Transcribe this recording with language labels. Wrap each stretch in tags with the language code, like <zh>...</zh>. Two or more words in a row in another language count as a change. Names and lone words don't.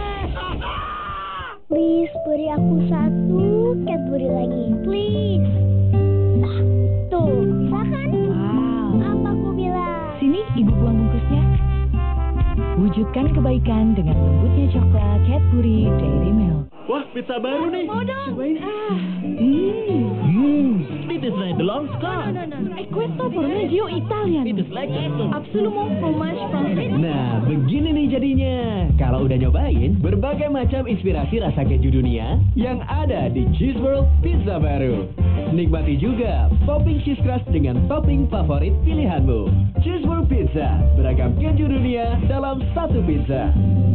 <id>Please, beri aku satu Cadbury lagi. Please. Tuh, bisa kan? Wow. Apa aku bilang? Sini, Ibu buang bungkusnya. Wujudkan kebaikan dengan lembutnya coklat Cadbury Dairy Milk. Wah, pizza baru nih. Mau dong. Cobain.</id> <en>It is like the long scar.</en> <it>Questo formaggio Italian.</it> <en>It is like</en> <fr>Absolument fromage français.</fr> <id>Nah, begini nih jadinya. Kalau udah nyobain berbagai macam inspirasi rasa keju dunia yang ada di Cheese World Pizza baru. Nikmati juga</id> <en>topping cheese crust</en> <id>dengan topping favorit pilihanmu. Cheese World Pizza, beragam keju dunia dalam satu pizza.</id>